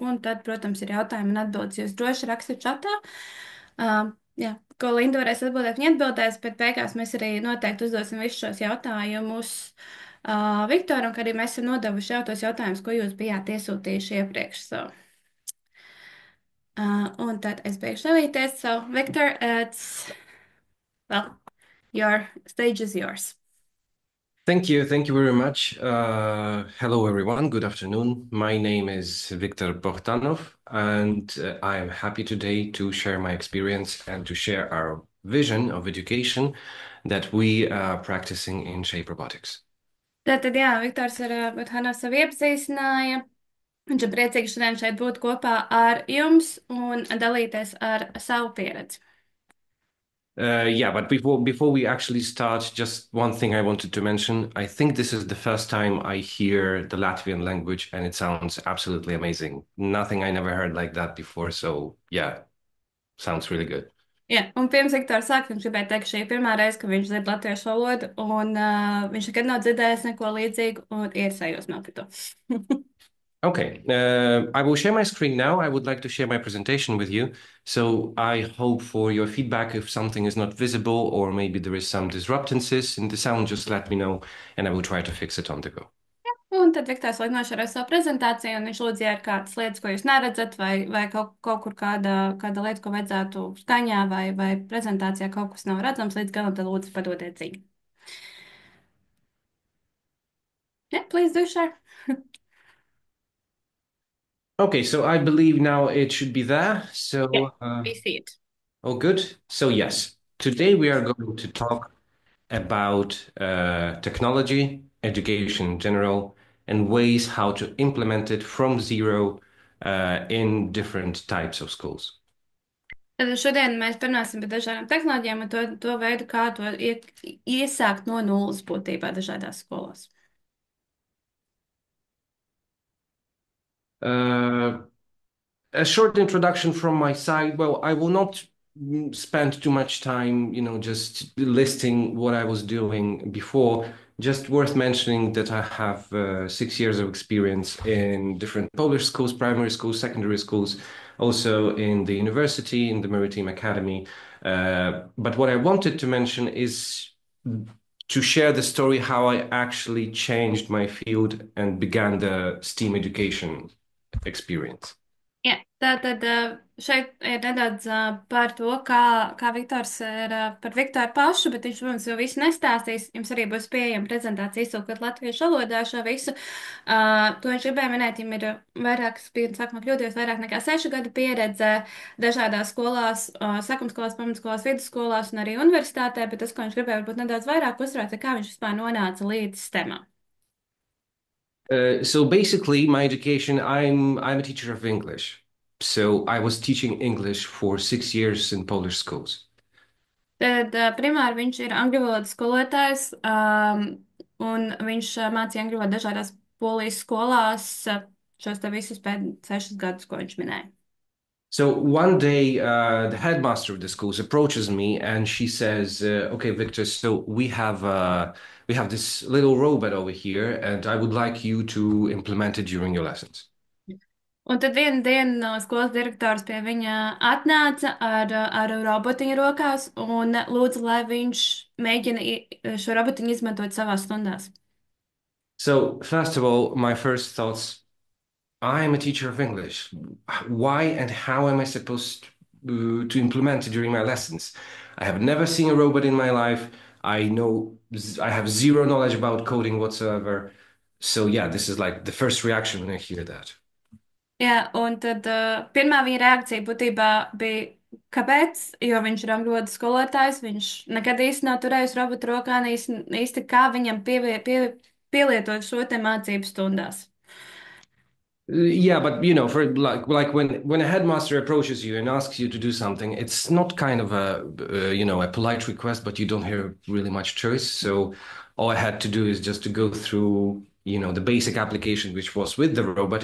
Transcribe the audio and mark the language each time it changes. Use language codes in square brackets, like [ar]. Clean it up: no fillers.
[lv] Un tad, protams, ir jautājumi un atbildes. Jūs droši rakstiet čatā. Jā, ko Linda varēs atbildēt, viņa atbildēs, bet beigās mēs arī noteikti uzdosim visus šos jautājumus Viktoram, ka arī mēs esam nodevuši jau tos jautājumus, ko jūs bijāt iesūtījuši iepriekš. Un tad es beigšu dalīties. [en] So, Victor, well, your stage is yours. Thank you. Thank you very much. Hello, everyone. Good afternoon. My name is Viktor Bohdanov, and I am happy today to share my experience and to share our vision of education that we are practicing in Shape Robotics. [lv] Tātad, jā, Viktors ar Bohdanovs sevi iepazīstināja. Viņš ir priecīgs šodien šeit būt kopā ar jums un dalīties ar savu pieredzi. [en] Yeah, but before we actually start, just one thing I wanted to mention. I think this is the first time I hear the Latvian language, and it sounds absolutely amazing. Nothing I never heard like that before. So yeah, sounds really good. [lv] Jā, un pirms Viktors sāk, viņš gribēja teikt, ka šī ir pirmā reize, kad viņš dzird latviešu valodu, un viņš nekad nav dzirdējis neko līdzīgu, un ir sajūsmā par to. [en] Okay, I will share my screen now. I would like to share my presentation with you. So I hope for your feedback if something is not visible or maybe there is some disruptances in the sound, just let me know and I will try to fix it on the go. [lv] Un tad Viktors liek nošķirot savu prezentāciju, un viņš lūdz, ja ir kādas lietas, ko jūs neredzat, vai kaut kur kāda lieta, ko vajadzētu skaņā vai prezentācijā kaut kas nav redzams līdz galam, tad lūdzu padodiet ziņu. [en] Yeah, please do share. Okay, so I believe now it should be there. So, Yeah, we see it. oh, good. So yes, today we are going to talk about technology, education in general, and ways how to implement it from zero in different types of schools. Tad šodien mēs parunāsim par dažādām tehnoloģijām un to veidu, kā to iesākt no nulles būtībā dažādās skolās. A short introduction from my side. Well, I will not spend too much time, just listing what I was doing before. Just worth mentioning that I have 6 years of experience in different Polish schools, primary schools, secondary schools, also in the university, in the Maritime Academy. But what I wanted to mention is to share the story how I actually changed my field and began the STEAM education experience. [lv] Jā, tātad šeit ir nedaudz par to, kā Viktors ir par Viktoru pašu, bet viņš, protams, jau visu nestāstīs. Jums arī būs pieejama prezentācija iztulkot latviešu valodā šo visu. To viņš gribēja minēt, viņam ir vairākas, sākumā kļūties, vairāk nekā 6 gadu pieredze dažādās skolās, sākumskolās, pamatskolās, vidusskolās un arī universitātē, bet tas, ko viņš gribēja varbūt nedaudz vairāk uzsvērt, ir kā viņš vispār nonāca līdz STEMam. [en] So basically, my education, I'm a teacher of English. So I was teaching English for 6 years in Polish schools. [lv] Tad primāri viņš ir angļu valodas skolotājs, un viņš mācīja angļu valodu dažādās polijas skolās, šos te visus pēc 6 gadus, ko viņš minēja. [en] So one day, the headmaster of the schools approaches me and she says, "Okay, Victor, so we have this little robot over here, and I would like you to implement it during your lessons." [lv] Un tad vienu dienu no skolas direktors pie viņa atnāca ar robotiņu rokās un lūdza, lai viņš mēģina šo robotiņu izmantot savās stundās. [en] So first of all, my first thoughts, I'm a teacher of English. Why and how am I supposed to implement it during my lessons? I have never seen a robot in my life. I have zero knowledge about coding whatsoever. So yeah, this is like the first reaction when I hear that. [lv] Jā, un tad pirmā viņa reakcija būtībā bija, kāpēc? Jo viņš ir angļu valodas skolotājs, viņš nekad īsti nav turējis robotu rokā, ne īsti kā viņam pielietot šo te mācību stundās. [en] Yeah, but you know, for like when a headmaster approaches you and asks you to do something, it's not kind of a polite request, but you don't have really much choice. So all I had to do is just to go through, the basic application which was with the robot.